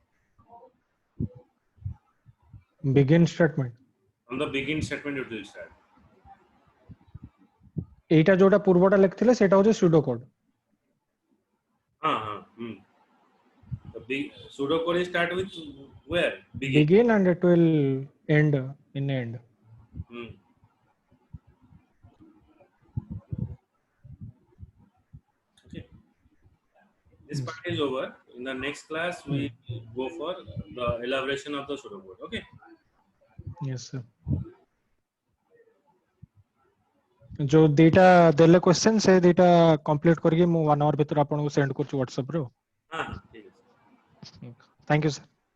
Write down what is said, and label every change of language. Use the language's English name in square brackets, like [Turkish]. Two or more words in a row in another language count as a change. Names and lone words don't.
[English] begin statement on the begin statement it will start [Odia] ଏଟା ଯୋଉଟା ପୂର୍ବଟା ଲେଖିଥିଲେ ସେଟା ହେଉଛି [English] pseudo code हां हां the big pseudocode is start with where begin and it will end in end okay this part is over in the next class we go for the elaboration of the pseudocode okay yes sir [Odia] ଯୋ ଡାଟା ଦେଲେ କ୍ୱେଶ୍ଚନ ସେ ଡାଟା କମ୍ପ୍ଲିଟ କରିକି ମୁଁ 1 ଆୱାର ଭିତର ଆପଣ କୁ ସେଣ୍ଡ କରୁଛି ହ୍ୱାଟସଆପ ରେ [Hindi] हां ठीक है [English] thank you sir